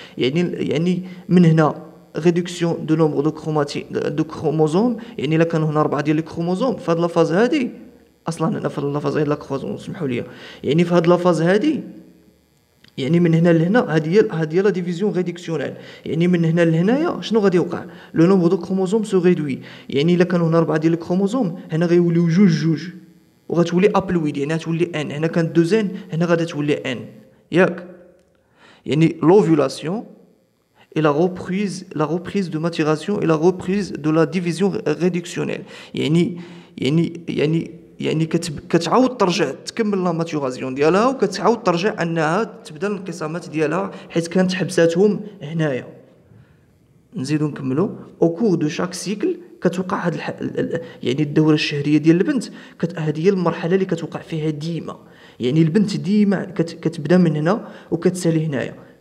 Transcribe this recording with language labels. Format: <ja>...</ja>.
<ar>يعني من هنا ريدكسيون دو نومبر دو كروموزوم، يعني الا كانوا هنا 4 ديال الكروموزوم في هاد لا فاز هادي، اصلا هنا في لا فاز غير لا كروموزوم سمحوا لي، يعني في هاد لا فاز هادي، يعني من هنا لهنا هذه لا ديفيزيون ريدكسيونيل. يعني من هنا لهنايا شنو غادي يوقع؟ لو نومبر دو كروموزوم سو ريدوي، يعني الا كانوا هنا 4 ديال الكروموزوم هنا غيوليو جوج وغتولي ابلويد، يعني غتولي ان. هنا كانت دوزين، هنا غادي تولي ان ياك.</ar> <fr>يعني لوفولاسيون et la reprise de maturation et la reprise de la division réductionnelle.</fr> <ar>يعني كتعاود ترجع تكمل لا ماتوراسيون ديالها، وكتعاود ترجع انها تبدا الانقسامات ديالها حيت كانت حبساتهم هنايا. نزيدو نكملوا. او كور دو شاك سيكل كتوقع هاد يعني الدوره الشهريه ديال البنت، هذه هي المرحله اللي كتوقع فيها ديما، يعني البنت ديما كتبدا من هنا وكتسالي هنايا.</ar>